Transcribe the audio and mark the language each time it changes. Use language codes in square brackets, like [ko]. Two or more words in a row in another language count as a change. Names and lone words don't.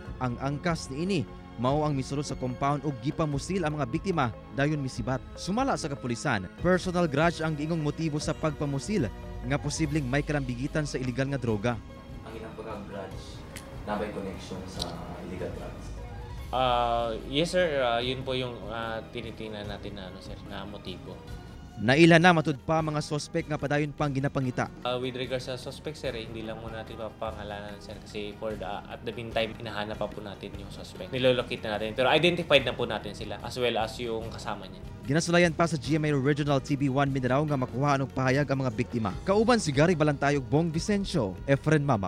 [ceb] Ang angkas niini mao ang misulod sa compound ug gipamusil ang mga biktima dayon misibat. Sumala sa kapulisan, [en] personal grudge [ceb] ang giingong motibo sa pagpamusil nga posibleng may kalambigitan sa illegal nga droga. Ang ilang pagka-grudge nabay connection sa [en] illegal drugs. Yes sir, [tl] yun po yung tinitingnan natin na sir na motibo. [ceb] Naila na matud pa mga suspect nga padayon pang ginapangita. [en] With regards [tl] sa suspect sir, hindi lang muna natin papangalanan sir kasi [en] at the meantime [tl] hinahanap pa po natin yung suspect. Nilolocate na natin pero identified na po natin sila [en] as well as [tl] yung kasama niya. [ceb] Ginasulayan pa sa GMA Regional TV 1 Mindanao nga makuha og pahayag ang mga biktima. Kauban si Gary Balantayog, Bong Vicencio, Efren Mamak.